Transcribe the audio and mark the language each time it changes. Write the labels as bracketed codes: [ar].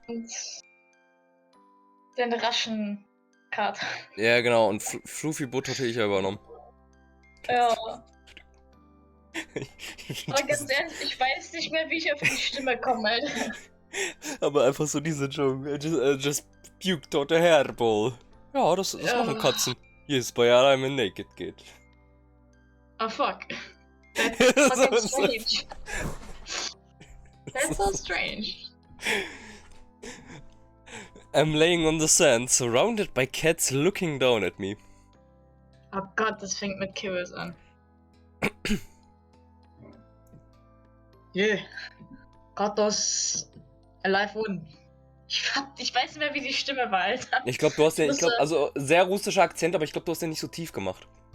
[de] Und den raschen Kater. Ja, genau. Und Fluffy Butt hatte ich ja übernommen. Ja. Aber ganz ehrlich, ich weiß nicht mehr, wie ich auf die Stimme komme, Alter. Aber einfach so diese Joke. [en] Just puked out a hairball. [de] Ja, das machen Katzen. [en] Yes, but I'm a naked kid. Oh fuck. That's fucking strange. That's so strange. I'm laying on the sand, surrounded by cats looking down at me. [de] Oh Gott, das fängt mit Kibbles an. [en] Yeah. Katos alive one. [de] Ich weiß nicht mehr, wie die Stimme war, Alter. Ich glaube, du hast den, also sehr russischer Akzent, aber ich glaube, du hast den nicht so tief gemacht.